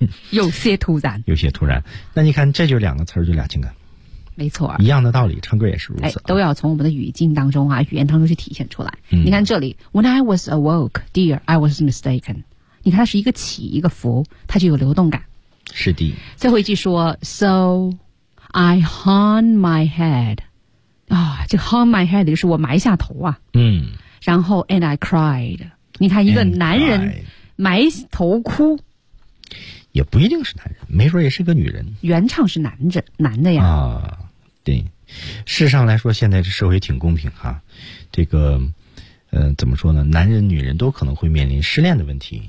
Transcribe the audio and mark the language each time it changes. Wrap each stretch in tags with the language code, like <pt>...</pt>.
<zh>有些突然，有些突然。那你看，这就两个词儿，就俩情感。没错，一样的道理，唱歌也是如此、哎、都要从我们的语境当中啊，语言当中去体现出来、嗯、你看这里</zh> <en>When I was awoke, dear, I was mistaken</en> <zh>你看它是一个起一个伏，它就有流动感。是的。最后一句说</zh> <en>So I hung my head</en> <zh>啊，这</zh> <en>hung my head</en> <zh>就是我埋下头啊。嗯。然后</zh> <en>And I cried</en> <zh>你看一个男人埋头哭，也不一定是男人，没准也是个女人。原唱是男的呀。啊，对，事上来说，现在这社会挺公平哈、啊。这个，怎么说呢？男人、女人都可能会面临失恋的问题。</zh>